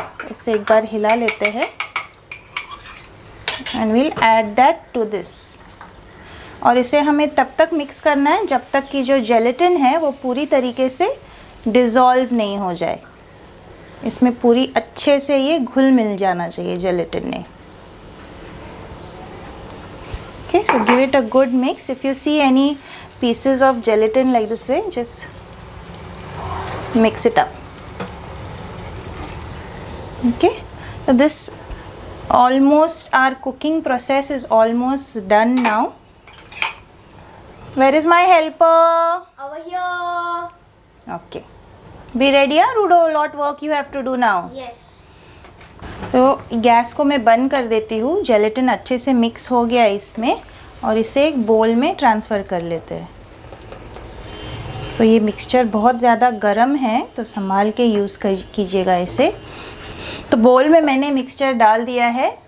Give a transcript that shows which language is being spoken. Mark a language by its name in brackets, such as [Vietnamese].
[Hindi] इसे एक बार हिला लेते हैं [English] And will add that to this. [Hindi] और इसे हमें तब तक मिक्स करना है जब तक कि जो जेलेटिन है वो पूरी तरीके से डिज़ोल्व नहीं हो जाए. इसमें पूरी अच्छे से ये घुल मिल जाना चाहिए जेलेटिन ने. [English] Okay, so give it a good mix. If you see any pieces of gelatin like this way, just mix it up. Okay, so this almost, our cooking process is almost done now. Where is my helper? Over here. Okay, be ready, Rudo. A lot work you have to do now. Yes. [Hindi] तो gas को मैं बंद कर देती हूँ. Gelatin अच्छे से mix हो गया इसमें और इसे एक बोल में ट्रांसफ़र कर लेते हैं. तो ये मिक्सचर बहुत ज़्यादा गर्म है तो संभाल के यूज़ कीजिएगा इसे. तो बोल में मैंने मिक्सचर डाल दिया है.